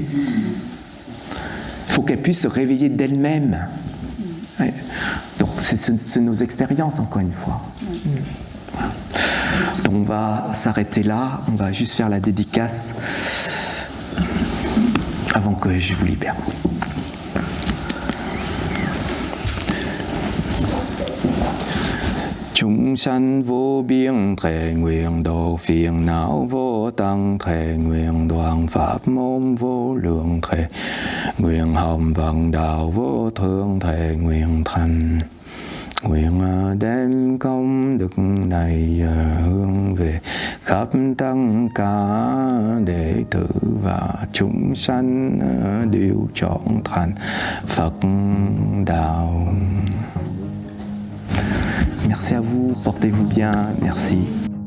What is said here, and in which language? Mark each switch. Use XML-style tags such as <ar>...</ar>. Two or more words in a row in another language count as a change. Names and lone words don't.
<fr>Il faut qu'elle puisse se réveiller d'elle-même. Ouais. Donc, c'est nos expériences, encore une fois. Voilà. Donc, on va s'arrêter là. On va juste faire la dédicace avant que je vous libère.</fr> <vi>Chúng sanh vô biên thệ nguyện độ phiền não vô tăng thệ nguyện đoạn pháp môn vô lượng thệ nguyện hồng vận đạo vô thượng thệ nguyện thành nguyện đem công đức này hướng về khắp tất cả đệ tử và chúng sanh đều trọn thành Phật đạo.</vi> <fr>Merci à vous, portez-vous bien, merci.</fr>